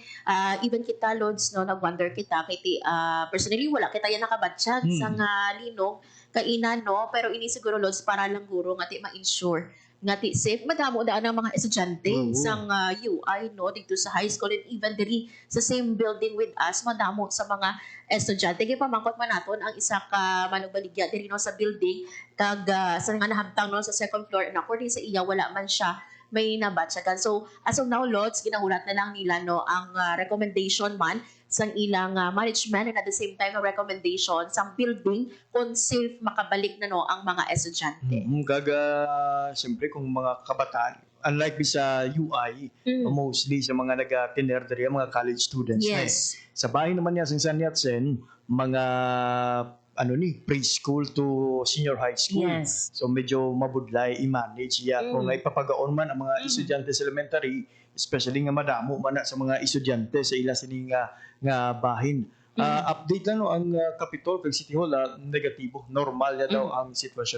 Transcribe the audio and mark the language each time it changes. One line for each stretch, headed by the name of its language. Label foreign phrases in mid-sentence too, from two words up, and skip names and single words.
Hiligaynon: Even kita Lods no nagwonder kita kay personally wala kita yan nakabatsyag sa linog kainan no, pero ini siguro Lods para lang guro nga ti ma-ensure nga ti safe madamo daan ang mga estudyante sang UI no dito sa
English: high school and even
Hiligaynon: diri sa
English: same building with us
Hiligaynon: madamo sa mga estudyante kay pamangkot man naton ang isa ka manugbaligya diri no sa building kag sa nga nahabtang no sa
English: second floor and according
Hiligaynon: sa iya wala man siya may nabatsagan. So
English: as of now
Hiligaynon: Lods ginahulat na lang nila no ang recommendation man sang ilang management and
English: at the same time
Hiligaynon: ang recommendation sang building kung safe makabalik na no ang mga estudyante. Siyempre kung mga kabataan, unlike sa UI, mostly sa mga nag-tiner diri mga
English: college students.
Hiligaynon: Yes. Sa bahay naman niya sa San Yat-sen, mga
English: preschool to senior high school.
Hiligaynon: Yes. So medyo mabudlay i-manage kung ipapagaon man ang mga estudyante sa elementary, especially nga madamo man sa mga estudyante sa ila sining nga bahin. Update lang no, ang Capitol kag City Hall negatibo, normal na daw ang sitwasyon.